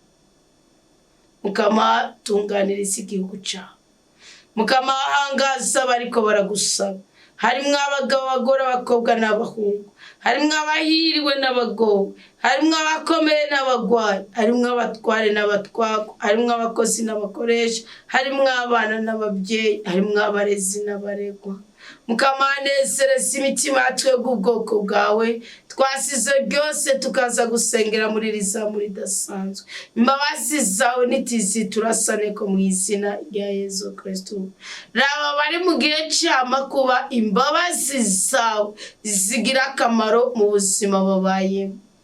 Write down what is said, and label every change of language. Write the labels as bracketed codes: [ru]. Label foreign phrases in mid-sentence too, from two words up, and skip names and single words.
[rn] Mukama tunganiriza igihugu cyawe, Mukama ahangaza bariko baragusaba, harimwo abagabo abagore abakobwa n'abahungu, harimwo abahiriwe n'abagowe, harimwo abakomeye n'abagwayi, harimwo abatware n'abatwagwa, harimwo abakozi n'abakoresha, harimwo abana n'ababyeyi, harimwo abarezi n'abaregwa. Mukamanezereza imitima twebwe ubwoko bwawe twasize byose tukaza gusengera muri rizamu ridasanzwe. Imbabazi zawe nitiziturasane ko mu izina rya Yesu Kristo. Raba bari mu gihe cy'amakuba, imbabazi zawe zigira akamaro mu buzima babayemo.